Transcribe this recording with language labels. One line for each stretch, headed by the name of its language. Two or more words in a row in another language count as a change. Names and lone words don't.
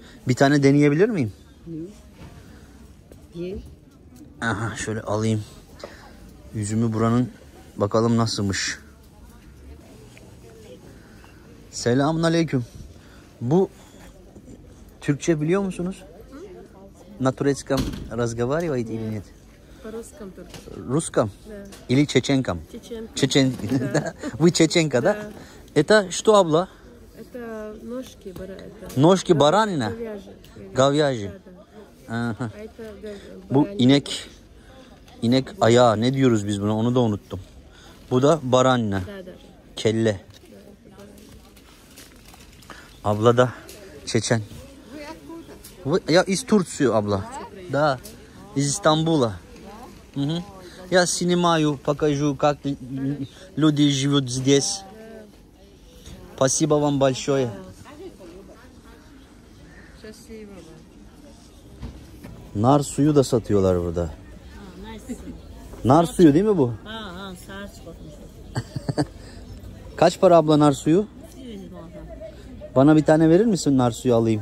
Turkish: Bir tane deneyebilir miyim? Ye. Aha, şöyle alayım. Üzümü buranın. Bakalım nasılmış. Selamünaleyküm. Bu Türkçe biliyor musunuz?
Russian: На турецком разговариваете или нет? По-русскому только. Русском? Да. Или чеченком? Чеченка. Чечен. Да. Вы чеченка, да? Это что, абла? Это ножки баранина. Ножки баранина? Говяжьи. Говяжьи. Да.
Turkish: Aha.
Russian: А это
Turkish: Bu
Russian: баранина.
Turkish: inek ayağı, ne diyoruz biz buna, onu da unuttum. Bu da baranina.
Russian: Да, да.
Turkish: Kelle. Abla da Çeçen.
Russian: Я из Турции, abla. Да. Из Стамбула. Угу. Я снимаю, покажу, как люди живут здесь. Спасибо вам большое.
Turkish: Nar suyu da satıyorlar burada. Nar suyu değil mi bu? Kaç para abla nar suyu? Bana bir tane verir misin, nar suyu alayım?